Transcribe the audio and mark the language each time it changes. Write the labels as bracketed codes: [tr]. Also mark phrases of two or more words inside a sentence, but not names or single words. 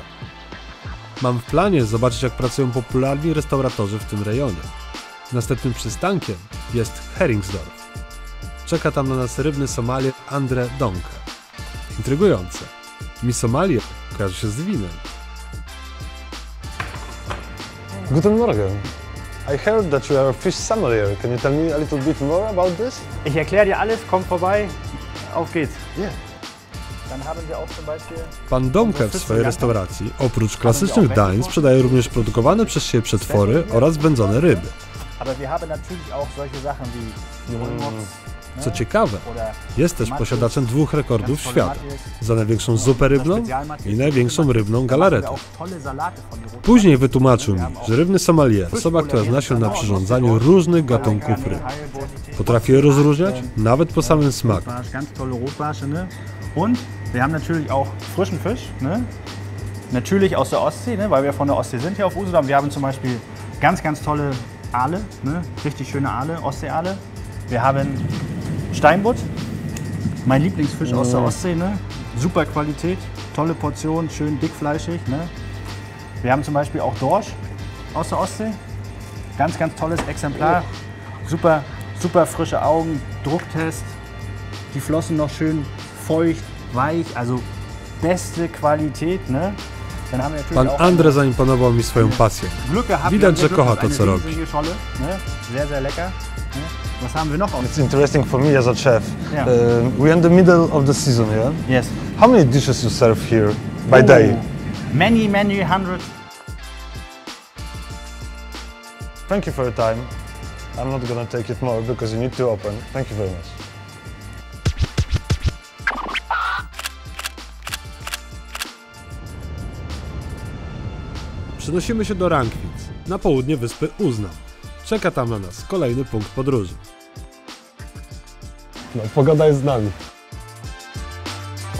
[pl] Mam w planie zobaczyć, jak pracują popularni restauratorzy w tym rejonie. Następnym przystankiem jest Heringsdorf. Czeka tam na nas rybny sommelier Andre Donke. Intrygujące. Mi sommelier kojarzy się z winem. [de] Guten Morgen. [en] I heard that you are a fish sommelier. Can you tell me a little bit more about this? [de] Ich erkläre dir alles, komm vorbei, auf geht's. [en] Yeah. [de] Dann haben wir auch zum Beispiel... [pl] Pan Donke w swojej restauracji oprócz klasycznych dań sprzedaje również produkowane przez siebie przetwory oraz wędzone ryby. [de] Aber wir haben natürlich auch solche Sachen wie Wolmots, [pl] Co ciekawe, jest też posiadaczem 2 rekordów świata za największą zupę rybną i największą rybną galaretę. Później wytłumaczył mi, że rybny sommelier, osoba, która zna się na przyrządzaniu różnych gatunków ryb. Potrafi je rozróżniać nawet po samym smaku. [de] Und wir haben natürlich auch frischen Fisch, ne? Natürlich aus der Ostsee, ne? Weil wir von der Ostsee sind hier auf Usedom. Wir haben zum Beispiel ganz tolle Aale, ne? Richtig schöne Aale, Ostseeaale. Wir haben Steinbutt, mein Lieblingsfisch aus der Ostsee, ne? Super Qualität, tolle Portion, schön dickfleischig. Ne? Wir haben zum Beispiel auch Dorsch aus der Ostsee, ganz tolles Exemplar, super frische Augen, Drucktest, die Flossen noch schön feucht, weich, also beste Qualität. Ne? Dann haben wir natürlich [pl] Pan [de] auch [pl] Andre zaimponował mi swoją pasją. [de] Glück gehabt, [pl] Widać, że [de] wir haben [pl] kocha [de] Glück, [pl] to, [de] eine [pl] co robi. [de] riesige Scholle, ne? Sehr lecker. Ne? Was haben wir noch? [en] It's interesting for me as a chef. Yeah. We're in the middle of the season, yeah? Yes. How many dishes you serve here by day? Many hundreds. Thank you for your time. I'm not gonna take it more because you need to open. Thank you very much. [pl] Przenosimy się do Rankwitz, na południe wyspy Uznam. Czeka tam na nas kolejny punkt podróży. No, pogoda jest z nami.